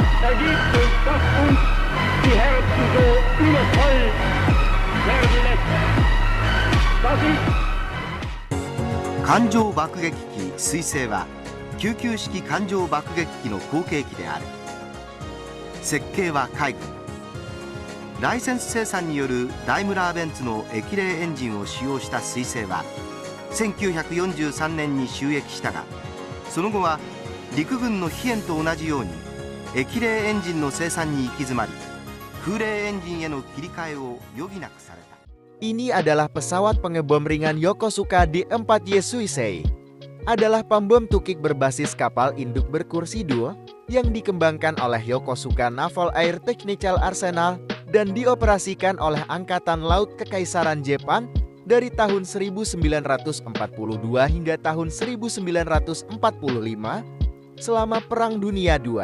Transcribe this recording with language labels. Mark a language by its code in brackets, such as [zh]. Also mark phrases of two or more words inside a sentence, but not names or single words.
[de] liebt und das uns die Herzen so übervoll werden lässt. Das ist [ja] 艦上爆撃機水星は救急式艦上爆撃機の後継機である。設計は海軍。ライセンス生産によるダイムラーベンツの液冷エンジンを使用した水星は1943年に就役したが、その後は陸軍の飛燕と同じように液冷エンジンの生産に行き詰まり、空冷エンジンへの切り替えを余儀なくされた。 [id] Ini adalah pesawat pengebom ringan Yokosuka D4Y Suisei. Adalah pembom tukik berbasis kapal induk berkursi 2 yang dikembangkan oleh Yokosuka Naval Air Technical Arsenal dan dioperasikan oleh Angkatan Laut Kekaisaran Jepang dari tahun 1942 hingga tahun 1945 selama Perang Dunia II.